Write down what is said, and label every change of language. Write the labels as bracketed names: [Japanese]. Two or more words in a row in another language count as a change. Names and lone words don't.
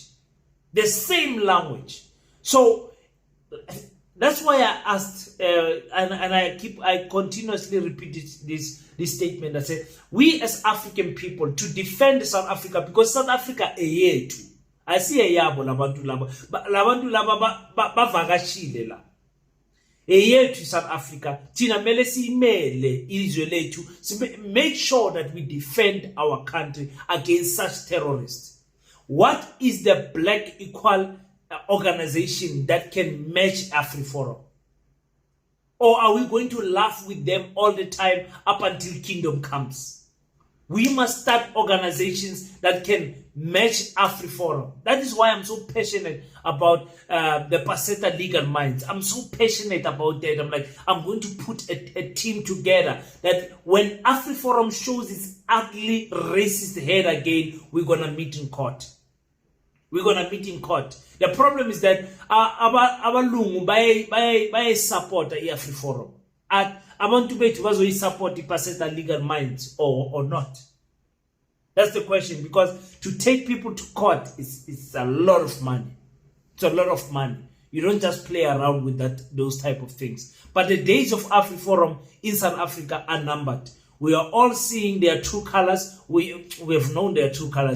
[English] The same language. So that's why I asked, and I continuously repeat this statement. I say, we as African people to defend South Africa, because South Africa a year too. I see [Zulu] a yabo labantu laba bavakashile la. To South Africa, tina mele simele izwe lethu, [English] make sure that we defend our country against such terrorists. What is the black equal organization that can match Afriforum? Or are we going to laugh with them all the time up until kingdom comes? We must start organizations that can match Afriforum. That is why I'm so passionate about the Paseta Legal Minds. I'm so passionate about that. I'm like, I'm going to put a team together that when Afriforum shows its ugly racist head again, we're going to meet in court. We're going to meet in court. The problem is that [Zulu] abalungu baye [English] support Afriforum. [Zulu] Abantu bethu bazoyisupport iPaseta Legal Minds [English] or not. That's the question, because to take people to court is a lot of money. It's a lot of money. You don't just play around with those type of things. But the days of Afriforum in South Africa are numbered. We are all seeing their true colors. We have known their true colors.